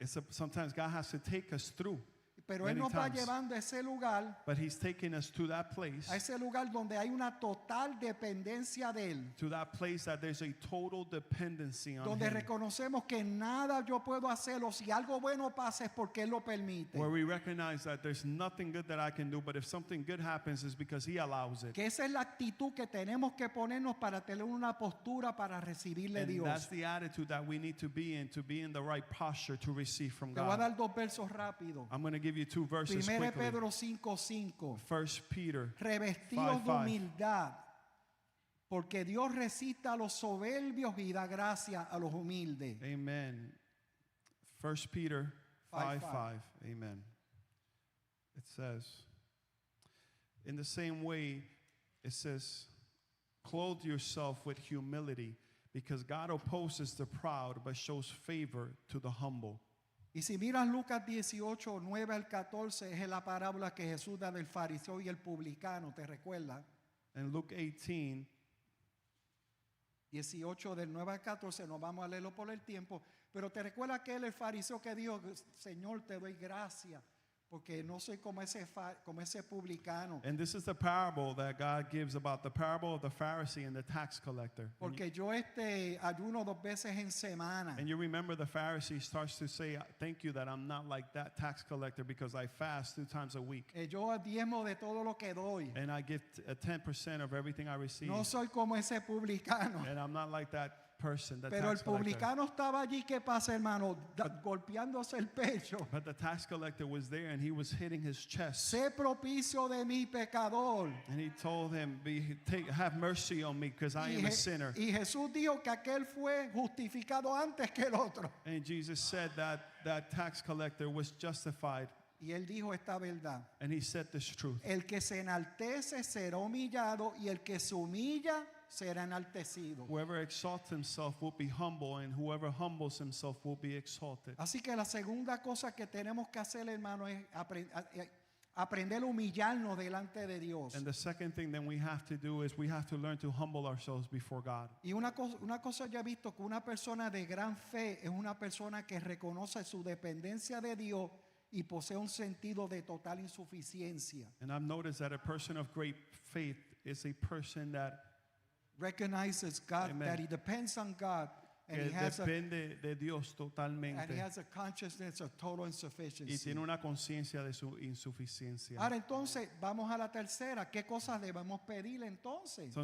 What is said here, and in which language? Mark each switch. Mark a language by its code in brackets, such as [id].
[en] sometimes God has to take us through. [es] Pero Él [en] Many [es] nos va [en] times. [es] llevando a ese lugar, [en] But He's taking us to that place, [es] donde hay una total dependencia de Él. [en] to that place that there's a total dependency on [es] Donde [en] Him. [es] reconocemos que nada yo puedo hacerlo. Si algo bueno pasa es porque Él lo permite. [en] Where we recognize that there's nothing good that I can do, but if something good happens, it's because He allows it. [es] Que esa es la actitud que tenemos que ponernos para tener una postura para recibirle [en] And that's [es] Dios. [en] the attitude that we need to be in the right posture to receive from [es] Te voy a [en] God. [es] dar dos versos rápidos. [en] I'm going to give you two verses [es] 1 [en] quickly. [es] Pedro 5:5. [en] 1 Peter. [es] Revestidos de [en] 5:5. [es] humildad, porque Dios resiste a los soberbios y da gracia a los humildes. [en] Amen. 1 Peter 5:5. 5:5. Amen. It says, in the same way, it says, clothe yourself with humility, because God opposes the proud, but shows favor to the humble. [es] Y si miras Lucas 18, 9 al 14, es la parábola que Jesús da del fariseo y el publicano, ¿te recuerdas? [en] And Luke 18, [es] 18 del 9 al 14, no vamos a leerlo por el tiempo, pero te recuerdas que él, el fariseo, que dijo, Señor, te doy gracias, porque no soy como ese publicano. [en] and this is the parable that God gives about the parable of the Pharisee and the tax collector. [es] Porque yo ayuno 2 veces en semana. [en] And you remember the Pharisee starts to say, thank you that I'm not like that tax collector because I fast 2 times a week. [es] Yo diezmo de todo lo que doy. [en] And I give 10% of everything I receive. [es] No soy como ese publicano. [en] And I'm not like that person, that [es] Pero el [en] tax collector. [es] publicano estaba allí, ¿qué pasa, hermano? Golpeándose el pecho. [en] But the tax collector was there and he was hitting his chest. [es] Sé propicio de mi pecador. [en] And he told him, have mercy on me because I am a sinner. [es] Y Jesús dijo que aquel fue justificado antes que el otro. [en] And Jesus said that that tax collector was justified. [es] Y él dijo esta verdad. [en] And he said this truth. [es] El que se enaltece será humillado y el que se humilla será enaltecido. [en] Whoever exalts himself will be humble, and whoever humbles himself will be exalted. [es] Así que la segunda cosa que tenemos que hacer, hermano, es aprender a humillarnos delante de Dios. [en] And the second thing that we have to do is we have to learn to humble ourselves before God. [es] Y una cosa yo he visto, que una persona de gran fe es una persona que reconoce su dependencia de Dios y posee un sentido de total insuficiencia. [en] And I've noticed that a person of great faith is a person that Recognizes God, Amen. that he depends on God, and [es] que [en] he has [es] depende de Dios totalmente [en] a consciousness of total [es] y [en] insufficiency. [es] tiene una conciencia de su insuficiencia. Ahora entonces vamos a la tercera. ¿Qué cosas debemos pedir entonces?